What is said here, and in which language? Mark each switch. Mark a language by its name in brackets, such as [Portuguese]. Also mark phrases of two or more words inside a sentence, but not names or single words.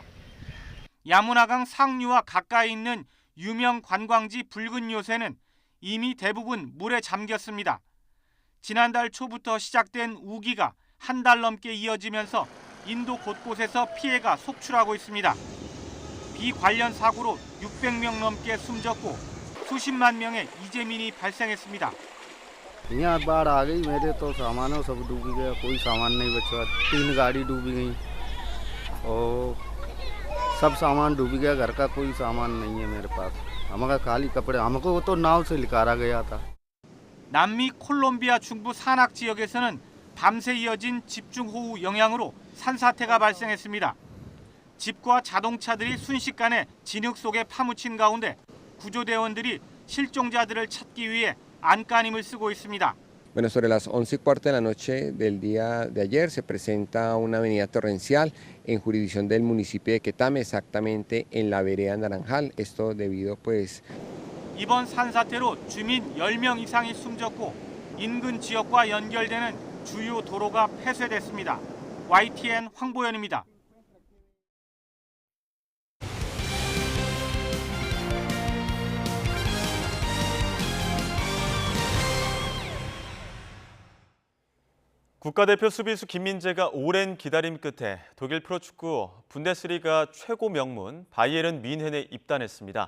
[Korean] 야무나강 상류와 가까이 있는 유명 관광지 붉은 요새는 이미 대부분 물에 잠겼습니다. 지난달 초부터 시작된 우기가 한 달 넘게 이어지면서 인도 곳곳에서 피해가 속출하고 있습니다. 비 관련 사고로 600명 넘게 숨졌고 수십만 명의 이재민이 발생했습니다. [Hindi] यहाँ बाढ़ आ गई मेरे तो सामानों सब डूब गया कोई सामान नहीं बचा 3 गाड़ी डूबी गई और सब सामान डूब गया घर का कोई सामान नहीं है मेरे पास हमारा खाली कपड़े हमको तो नाव से निकाला गया था. [Korean] 남미 콜롬비아 중부 산악 지역에서는 밤새 이어진 집중호우 영향으로 산사태가 발생했습니다. 집과 자동차들이 순식간에 진흙 속에 파묻힌 가운데 구조대원들이 실종자들을 찾기 위해 안간힘을 쓰고 있습니다. [Spanish] Bueno, sobre las 11:15 de la noche del día de ayer se presenta una avenida torrencial en jurisdicción del municipio de Quetame, exactamente en la vereda Naranjal. Esto debido pues [Korean] 이번 산사태로 주민 10명 이상이 숨졌고 인근 지역과 연결되는 주요 도로가 폐쇄됐습니다. YTN 황보현입니다. 국가대표 수비수 김민재가 오랜 기다림 끝에 독일 프로축구 분데스리가 최고 명문 바이에른 뮌헨에 입단했습니다.